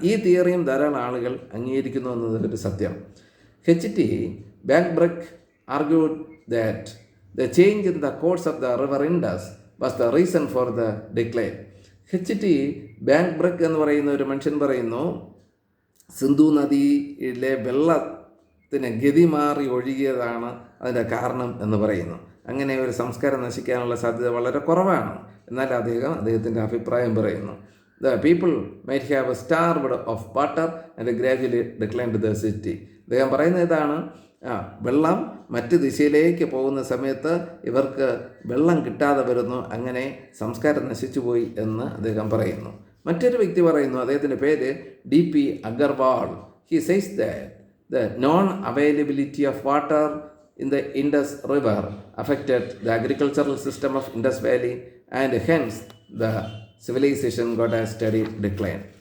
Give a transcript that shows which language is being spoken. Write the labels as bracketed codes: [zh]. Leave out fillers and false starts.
[ml] ഈ തിയറിയും ധാരാളം ആളുകൾ അംഗീകരിക്കുന്നു എന്നതൊരു സത്യം. [en] H.T. Bagbrick argued that the change in the course of the river Indus was the reason for the decline. H.T. [ml] Bagbrick എന്ന് പറയുന്ന ഒരു മനുഷ്യൻ പറയുന്നു, സിന്ധു നദിയിലെ വെള്ളത്തിന് ഗതി മാറി ഒഴുകിയതാണ് അതിൻ്റെ കാരണം എന്ന് പറയുന്നു. അങ്ങനെ ഒരു സംസ്കാരം നശിക്കാനുള്ള സാധ്യത വളരെ കുറവാണ്. എന്നാൽ അദ്ദേഹത്തിൻ്റെ അഭിപ്രായം പറയുന്നു, [en] the people might have starved of water and gradually declined the city. [ml] അദ്ദേഹം പറയുന്ന ഇതാണ്, വെള്ളം മറ്റ് ദിശയിലേക്ക് പോകുന്ന സമയത്ത് ഇവർക്ക് വെള്ളം കിട്ടാതെ വരുന്നു, അങ്ങനെ സംസ്കാരം നശിച്ചുപോയി എന്ന് അദ്ദേഹം പറയുന്നു. മറ്റൊരു വ്യക്തി പറയുന്നു, അദ്ദേഹത്തിൻ്റെ പേര് D.P. Agarwal. [en] He says that the non-availability of water in the Indus River affected the agricultural system of Indus Valley and hence the civilization got a steady decline.